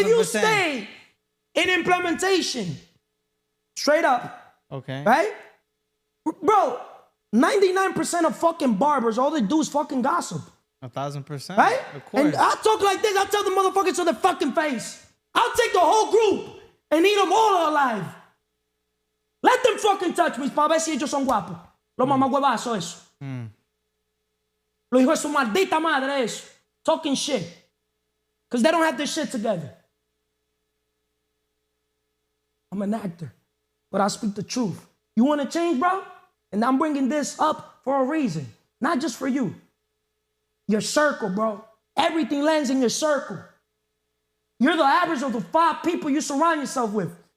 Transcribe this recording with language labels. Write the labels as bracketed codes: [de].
[en] If you stay in implementation, straight up. Okay. Right? Bro, 99% of fucking barbers, all they do is fucking gossip. 1,000%. Right? Of course. And I talk like this, I tell the motherfuckers to their fucking face. I'll take the whole group and eat them all alive. Let them fucking touch me [es] para ver si ellos son guapos. Los mamahuevazos eso. Lo hijo de su maldita madre eso. [en] Talking shit. Because they don't have this shit together. I'm an actor, but I speak the truth. You want to change, bro? And I'm bringing this up for a reason. Not just for you. Your circle, bro. Everything lands in your circle. You're the average of the 5 people you surround yourself with.